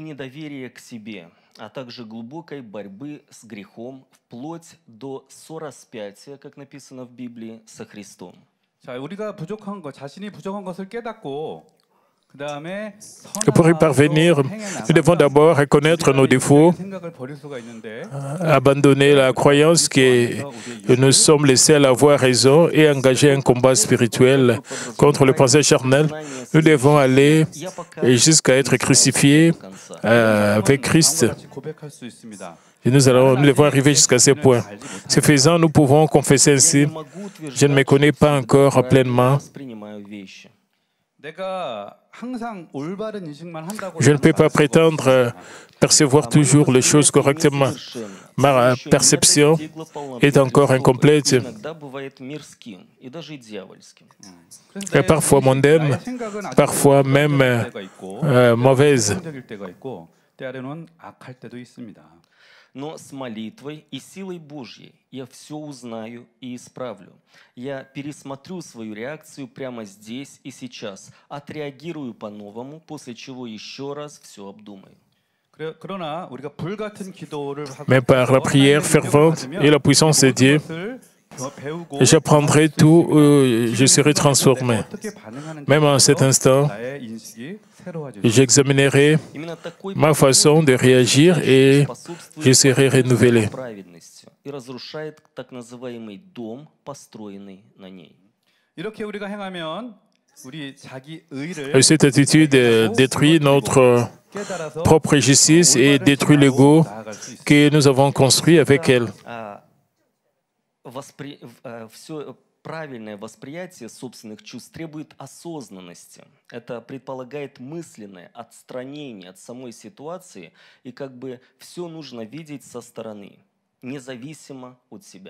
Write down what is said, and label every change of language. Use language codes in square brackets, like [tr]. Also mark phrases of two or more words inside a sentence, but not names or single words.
[ru] недоверия к себе, а также глубокой борьбы с грехом, вплоть до сораспятия, как написано в Библии, со Христом. [ko] 자, 우리가 부족한 것, 자신이 부족한 것을 깨닫고 그다음에 [fr] Et pour y parvenir, nous devons d'abord reconnaître nos défauts, [ko] 생각을 버릴 수가 있는데 [fr] abandonner la croyance que nous sommes les seuls à avoir raison et engager un combat spirituel contre le pensée charnel. Nous devons aller jusqu'à être crucifiés avec Christ. [ko] 고백할 수 있습니다. [fr] Et nous devons arriver jusqu'à ce point. Ce faisant, nous pouvons confesser ainsi: je ne me connais pas encore pleinement. [ko] 내가 항상 올바른 인식만 한다고 [fr] Je ne peux pas prétendre percevoir toujours les choses correctement. Ma perception est encore incomplète et parfois mondaine, parfois même mauvaise. [ko] 때로는 악할 때도 있습니다. [ru] Но с молитвой и силой Божьей я все узнаю и исправлю. Я пересмотрю свою реакцию прямо здесь и сейчас, отреагирую по-новому, после чего еще раз все обдумаю. [ko] 그러나 우리가 불같은 기도를 하고 [fr] Mais par la prière fervente et la puissance de Dieu, j'apprendrai tout, je serai transformé. Même en cet instant, j'examinerai ma façon de réagir et je serai renouvelé. [ru] И разрушает так называемый дом, построенный на ней. [ko] 이렇게 우리가 행하면 우리 자기 의를 [fr] Et cette attitude détruit notre propre justice et détruit l'ego que nous avons construit avec elle. [ru] Все правильное восприятие собственных чувств требует осознанности. Это предполагает мысленное отстранение от самой ситуации, и как бы все нужно видеть со стороны, независимо от себя.